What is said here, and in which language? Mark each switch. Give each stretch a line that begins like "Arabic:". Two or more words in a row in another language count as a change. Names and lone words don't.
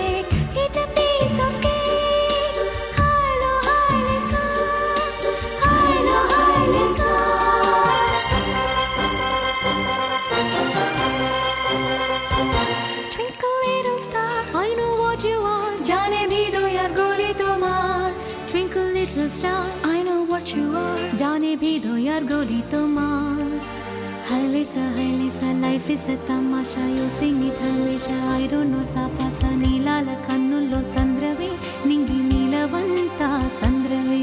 English: Eat a piece of cake. Hello, hello, sir. Hello, hello, sir. Twinkle little star, I know what you are.
Hindi: जाने भी दो यार गोली तुम्हार.
English: Twinkle little star, I know what you are.
Hindi: जाने भी दो यार गोली तुम्हार.
English: Halisa, life is a tamasha. You sing it hamisha. I don't know sa pasa.
Telugu: నీలాల కన్నుల్లో సంద్రవే నింగి నీలవంతా సంద్రవే.